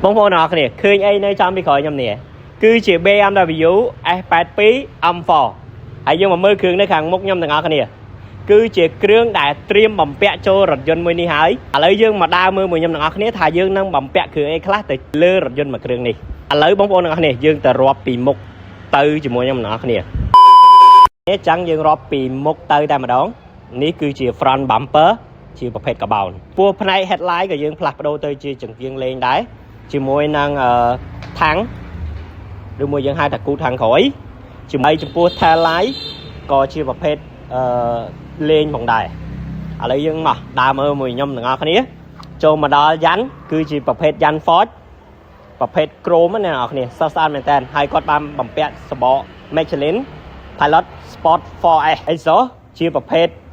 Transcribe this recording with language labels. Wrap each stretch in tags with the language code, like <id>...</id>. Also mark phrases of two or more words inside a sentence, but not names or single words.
<km>បងប្អូនអរគ្នាឃើញអីនៅចំពីក្រោយខ្ញុំនេះគឺជា BMW S82 M4 ហើយយើងមកមើលគ្រឿងនៅខាងមុខខ្ញុំទាំងអស់គ្នាគឺជាគ្រឿងដែលត្រៀមបំពាក់ចូលរថយន្តមួយនេះហើយឥឡូវយើងមកដើរមើ លមួយខ្ញុំទាំងអស់គ្នាថាយើងនឹងបំពាក់គ្រឿងអីខ្លះទៅលើរថយន្តមួយគ្រឿងនេះឥឡូវបងប្អូនទាំងអស់គ្នាយើងទៅរាប់ពីមុខទៅជាមួយខ្ញុំទាំងអស់គ្នានេះចឹង យើងរាប់ពីមុខទៅតែម្ដងនេះគឺជា</km> <en>front bumper</en> <km>ជាប្រភេទកាបោនពោះផ្នែក headlight ក៏យើងផ្លាស់ប្ដូរទៅជាច ង្កៀងលេងដែរជាមួយនឹងថាំងឬមួយយើងហៅថាគូថាំងក្រោយជាមួយចំពោះ</km> <en>tail light</en> <km>ក៏ជាប្រភេទលេងផងដែរឥឡូវយើងមកដើរមើលមួយខ្ញុំទាំងអស់គ្នាចូលមកដល់យ៉ាន់គឺជាប្រភេទយ៉ាន់ Ford ប្រភេទ chrome ណាអ្នកនរគ្នាសស្អាតមែនតើហើយគាត់បានបំពាក់សបក Michelin Pilot Sport 4S អីសោះជាប្រភេទ</km>